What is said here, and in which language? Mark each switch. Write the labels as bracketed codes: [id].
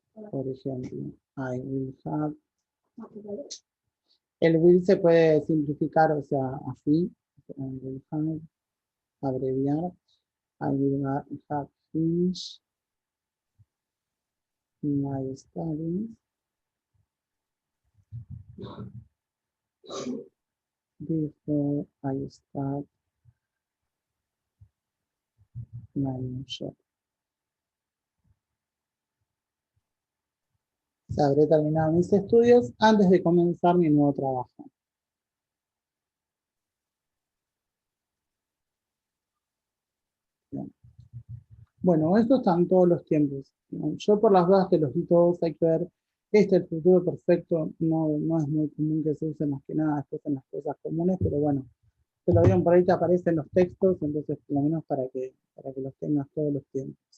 [es] Por ejemplo, [en] I will have. [es] El will se puede simplificar, o sea, así. [en] I will have, [es] abreviar. [en] I will have finished my studies before I start my new job. [es] O sea, habré terminado mis estudios antes de comenzar mi nuevo trabajo. Bien. Bueno, estos están todos los tiempos. Yo por las dudas que los di todos, hay que ver, el futuro perfecto no es muy común que se use más que nada después en las cosas comunes, pero bueno, te lo digo, por ahí te aparecen los textos, entonces por lo menos para que los tengas todos los tiempos.